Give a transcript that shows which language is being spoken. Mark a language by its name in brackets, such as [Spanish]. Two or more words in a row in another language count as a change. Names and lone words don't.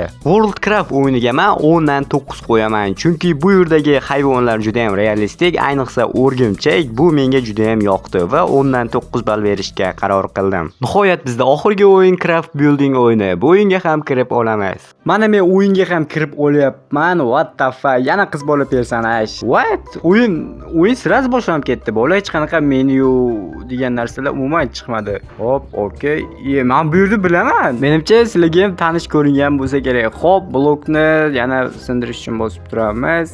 [Uzbek] Worldcraft o'yiniga men 10 dan 9 qo'yaman, chunki bu yerdagi hayvonlar juda ham realistik, ayniqsa o'rgimchak bu menga juda ham yoqdi va 10 dan 9 ball berishga qaror qildim. Nihoyat bizda oxirgi o'yin Craft Building o'yini. Bu o'yinga ham kirib olamiz. Mana men o'yinga ham kirib olyapman. [English] What the fuck? [Uzbek] Yana qiz bola personaj. What? O'yin sirasi boshlanib ketdi. Bola hech qanaqa menu degan narsalar umuman chiqmadi. Hop, okay. Men bu yerni bilaman. Menimcha sizlarga ham tanish ko'ringan bo'lsa kerak. Hop, blokni yana sindirish uchun bosib turamiz.